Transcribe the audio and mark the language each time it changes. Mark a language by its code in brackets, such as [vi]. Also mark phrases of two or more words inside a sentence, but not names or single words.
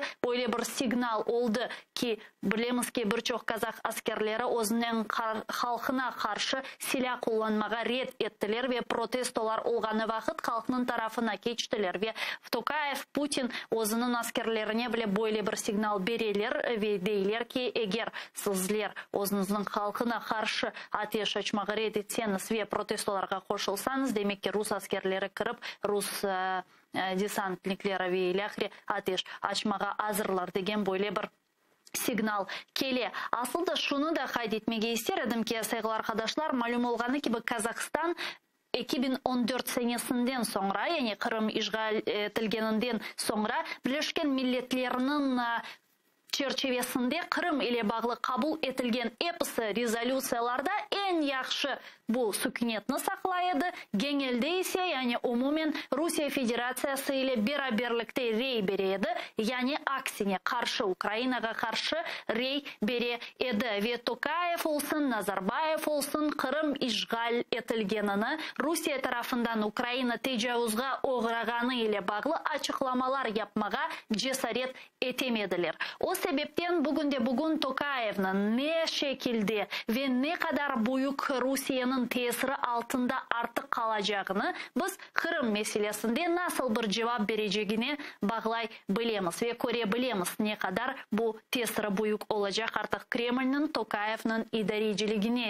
[crh] böyle bir signal oldu ki bilemiz ki birçok Kazak askerleri özünün halkına karşı silah kullanmağa red ettiler ve protestolar olğanı vakit halkının tarafına geçtiler ve Tokayev Putin özünün askerlerine bile böyle bir signal verirler ve deyirler ki eğer sizler özünüzün halkına karşı ateş açmağa red etseniz ve protestolarga koşulsanız demek ki Rus askerleri kırıp Rus desantnikleri ve ilahri ateş açmağa hazırlar degen böyle bir signal kele. Aslında şunu da kaydetmege isterim ki saygılı arkadaşlar malum olğanı gibi Kazakistan 2014 senesinden sonra yani Kırım işgal etilgeninden sonra Birleşken Milletlerinin çerçevesinde Kırım ile bağlı kabul etilgen episi rezolüsiyalarda en yaxşı bu sükunetni saqlaydı. Genelde ise yani umumen Rusya Federasyası ile beraberlikte rey beredi. Yani aksine karşı Ukraynaga karşı rey bere edi ve Tokayev olsun, Nazarbayev olsun Kırım işgal etilgenini Rusya tarafından Ukrayna tecavüzga uğraganı ile bağlı açıklamalar yapmağa cesaret etemediler. O sebepten bugün Tokayev'nin ne şekilde ve ne kadar büyük Rusya'nın tesiri altında artık kalacağını biz Kırım meselesinde nasıl bir cevap vereceğini bağlay bilemiz ve Kore bilemiz ne kadar bu tesiri büyük olacak artık Kreml'nin Tokayev'nin idareciliğine.